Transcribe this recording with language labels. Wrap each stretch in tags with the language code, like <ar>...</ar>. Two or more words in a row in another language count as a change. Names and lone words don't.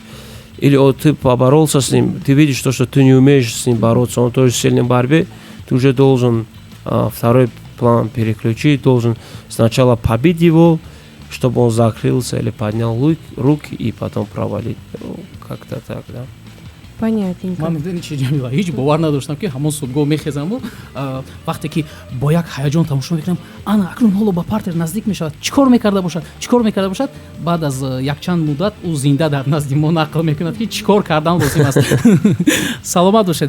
<ru>Или вот ты поборолся с ним, ты видишь то, что ты не умеешь с ним бороться, он тоже сильный в борьбе, ты уже должен второй план переключить, должен сначала побить его, чтобы он закрылся или поднял руки и потом провалить. Ну, как-то так, да. Понятненько.</ru> <tg>ман медонӣ чӣ ҷамила, ҳеҷ бовар надоштам ки ҳамон субҳгоҳ мехезаму вақте ки бо як ҳаяҷон тамошо мекунам, ана акнун ҳоло ба партер наздик мешавад, чӣ кор мекарда бошад. баъд аз якчанд муддат ӯ зинда дар назди мо нақл мекунад ки чӣ кор кардан лозим аст. саломат бошед.</tg>